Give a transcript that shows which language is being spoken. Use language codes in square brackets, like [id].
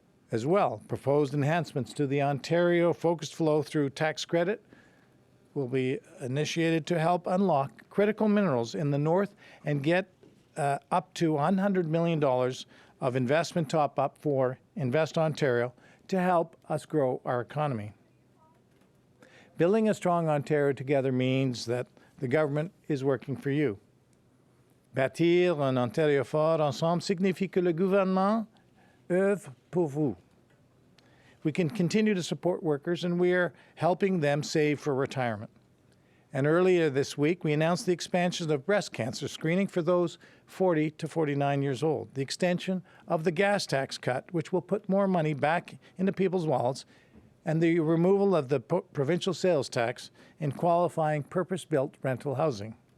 [en] As well, proposed enhancements to the Ontario Focused Flow through tax credit will be initiated to help unlock critical minerals in the north and get up to $100 million of investment top-up for Invest Ontario to help us grow our economy. Building a strong Ontario together means that the government is working for you. [fr] Bâtir un Ontario fort ensemble signifie que le gouvernement œuvre pour vous. [en] We can continue to support workers, and we are helping them save for retirement. And earlier this week, we announced the expansion of breast cancer screening for those 40 to 49 years old, the extension of the gas tax cut, which will put more money back into people's wallets, and the removal of the provincial sales tax in qualifying purpose-built rental housing.